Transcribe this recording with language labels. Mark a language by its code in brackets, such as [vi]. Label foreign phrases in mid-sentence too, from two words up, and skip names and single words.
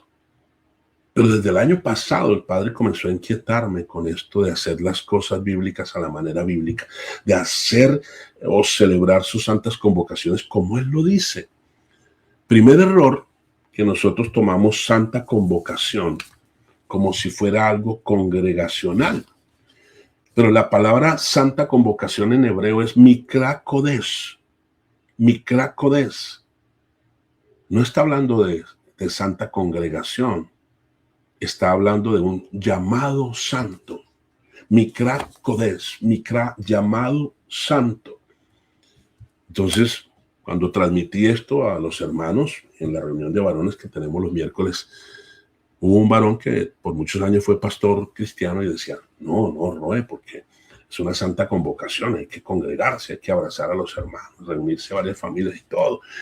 [es] Pero desde el año pasado el Padre comenzó a inquietarme con esto de hacer las cosas bíblicas a la manera bíblica, de hacer o celebrar sus santas convocaciones como Él lo dice. Primer error, que nosotros tomamos santa convocación como si fuera algo congregacional. Pero la palabra santa convocación en hebreo es [he] מקרא קודש. מקרא קודש. [es] No está hablando de santa congregación. Está hablando de un llamado santo. [he] מקרא קודש מקרא, [es] llamado santo. Entonces, cuando transmití esto a los hermanos en la reunión de varones que tenemos los miércoles, hubo un varón que por muchos años fue pastor cristiano y decía, no, porque es una santa convocación, hay que congregarse, hay que abrazar a los hermanos, reunirse varias familias y todo.